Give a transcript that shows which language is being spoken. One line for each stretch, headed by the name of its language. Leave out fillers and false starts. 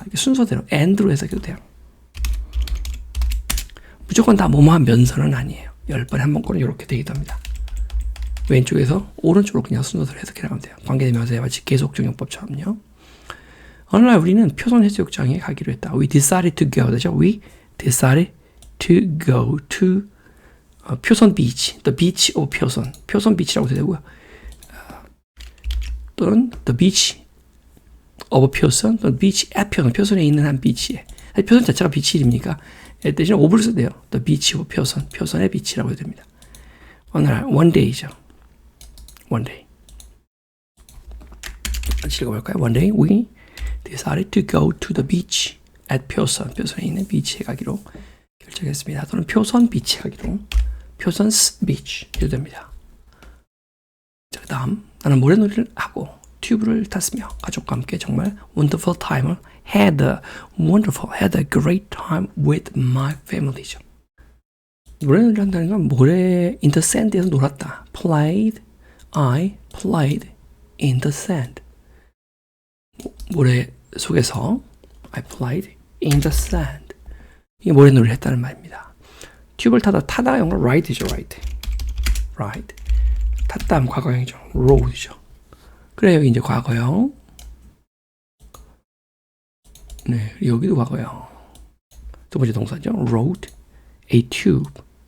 Korean: 이렇게 순서대로 and로 해석해도 돼요. 무조건 다 뭐뭐 하면서는 아니에요. 10번에 한 번 꼴은 이렇게 되기도 합니다. 왼쪽에서 오른쪽으로 그냥 순서대로 해석해 나가면 돼요. 관계대명사의 마치 계속적용법처럼요. 어느 날 우리는 표선 해수욕장에 가기로 했다.
English: We decided to go. 되죠? We decided to go to 표선 beach. The beach of 표선.
Korean: 표선 beach라고 해도 되고요.
English: 또는 the beach of 표선, 또는 beach at 표선.
Korean: 표선에 있는 한 비치에. 표선 자체가 비치입니까? 대신에 of를 써도 돼요.
English: The beach of 표선.
Korean: 표선의 비치라고 해도 됩니다. 어느 날,
English: one day
Korean: 죠.
English: one day.
Korean: 같이 읽어볼까요?
English: One day we decided to go to the beach at 표선.
Korean: 표선에 있는 비치에 가기로 결정했습니다. 또는 표선 비치 가기로. 표선 beach 해도 됩니다. 자, 그 다음, 나는 모래놀이를 하고 튜브를 탔으며 가족과 함께 정말
English: wonderful time
Korean: 을
English: had a great time with my family
Korean: 죠. 모래놀이를 한다는 건 모래
English: in the sand
Korean: 에서 놀았다.
English: I played in the sand.
Korean: 모래 속에서
English: I played in the sand.
Korean: 이게 모래놀이를 했다는 말입니다. 튜브를 타다가 영어로 ride이죠. ride. 탔다 하면 과거형이죠. rode죠. 그래 여기 이제 과거형. 네, 여기도 과거형. 두 번째 동사죠.
English: rode a tube.